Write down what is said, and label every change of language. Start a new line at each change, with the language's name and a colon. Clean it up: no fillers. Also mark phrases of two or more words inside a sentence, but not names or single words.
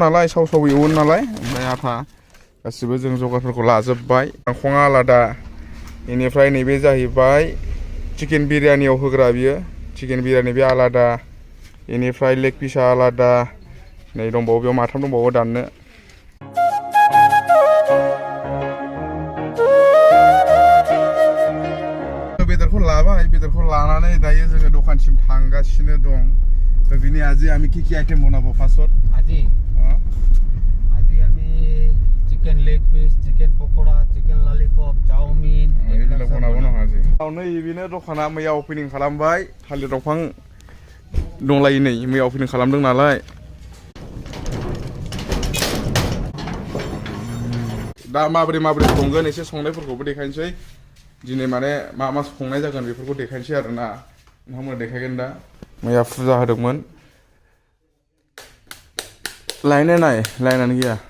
Bodo: नालाय साव एवगोन नालाय ओमफ्राय आथा गासिबो जों जगारफोरखौ लाजोबबाय गांखङा आलादा बेनिफ्राय नैबे जाहैबाय चिकेन बिरियानियाव होग्रा बियो चिकेन बिरियानि बे आलादा बेनिफ्राय लेग पिसा आलादा नै दंबावो बेयाव माथाम दंबावो दाननो बेदरखौ लाबाय बेदरखौ लानानै दायो जोङो दखानसिम थांगासिनो दं बिनि
Assamese: আজি আমি কি আইটেম বনাবো ফার্স্টত আজি আমি চিকেন লেগ পিস চিকেন পকোড়া চিকেন ললিপপ চাউমিন এইবিলাক বনাবো নহয় আজি
Bodo: नै बिनो दखाना मैया अपेनिं खालामबाय थालिर दंफां दंलायो नै मैया अपेनिं खालामदों नालाय दा माबोरै संगोन एसे संनायफोरखौबो देखायनोसै दिनै माने मा संनाय जागोन बेफोरखौ देखायनोसै आरोना नोंथांमोना देखायगोन दा मैया फुजा होदोंमोन लायनानै गैया